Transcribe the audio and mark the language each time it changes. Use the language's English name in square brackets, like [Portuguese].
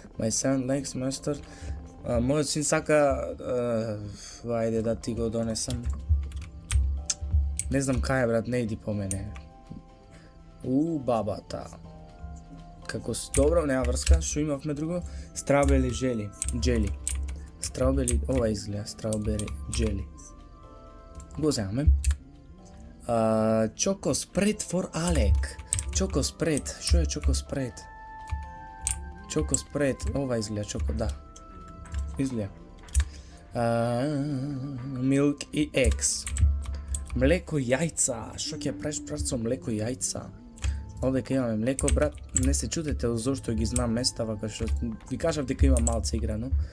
[English] My son likes mustard. [Macedonian] Мојот син сака... Ајде да ти го донесам. Не знам кај е, брат, не иди по мене. Бабата. Како си добро, нема врска, шо имавме друго? [English] Strawberry jelly. Strawberry, [Macedonian] ова изгледа, [English] strawberry jelly. [Macedonian] Го земаме. [English] Choco spread for Alec. Choco spread, [Macedonian] шо е [English] choco spread? Choco spread, [Macedonian] ова изгледа, choco, да. Изгледа. [English] Milk [Macedonian] и [English] eggs. [Macedonian] Млеко и јајца. Шо ќе правиш, брат, со млеко и јајца? Овде кај имаме млеко, брат, не се чудете зошто ги знам места, вака што ви кажав дека има малце играно.